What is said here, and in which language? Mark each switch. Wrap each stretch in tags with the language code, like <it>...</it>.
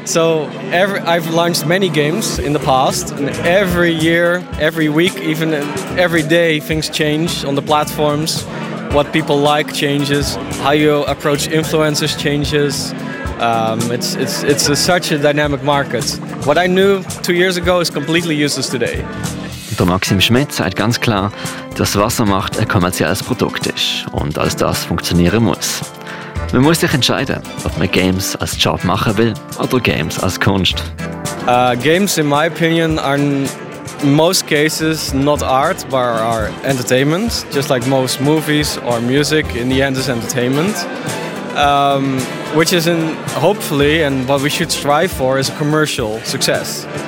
<en>So I've launched many games in the past, and every year, every week, even every day, things change on the platforms. What people like changes. How you approach influencers changes. It's such a dynamic market. What I knew 2 years ago is completely useless today.</en> <de>Der Maxim Schmidt sagt ganz klar, dass Wassermacht ein kommerzielles Produkt ist und als das funktionieren muss. Man muss sich entscheiden, ob man Games als Job machen will oder Games als Kunst.</de> <en>Games, in my opinion, are in most cases not art, but are entertainment. Just like most movies or music, in the end is entertainment. Which is hopefully, and what we should strive for, is a commercial success.</en>